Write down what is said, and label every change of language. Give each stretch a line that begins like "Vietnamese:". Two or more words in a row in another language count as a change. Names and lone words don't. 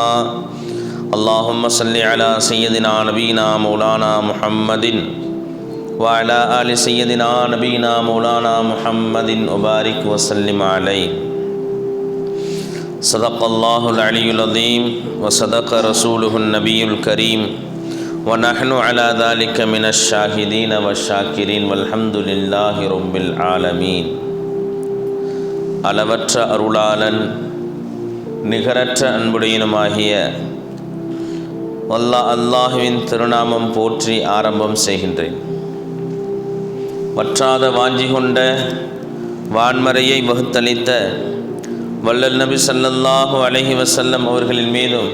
Arabic: اللهم صل على سيدنا نبينا مولانا محمد وعلى آل سيدنا نبينا مولانا محمد وبارك وسلم عليه. صدق الله العلي العظيم وصدق رسوله النبي الكريم ونحن على ذلك من الشاهدين والشاكرين والحمد لله رب العالمين.
Tamil: அளவற்ற அருளாளன் நிகரற்ற அன்புடையனுமாகிய அல்லாஹுவின் திருநாமம் போற்றி ஆரம்பம் செய்கின்றேன். வற்றாத வாஞ்சி கொண்ட வான்மறையை வகுத்தளித்த வல்லல் நபி
Arabic: صلى الله عليه وسلم
Tamil: அவர்களின் மீதும்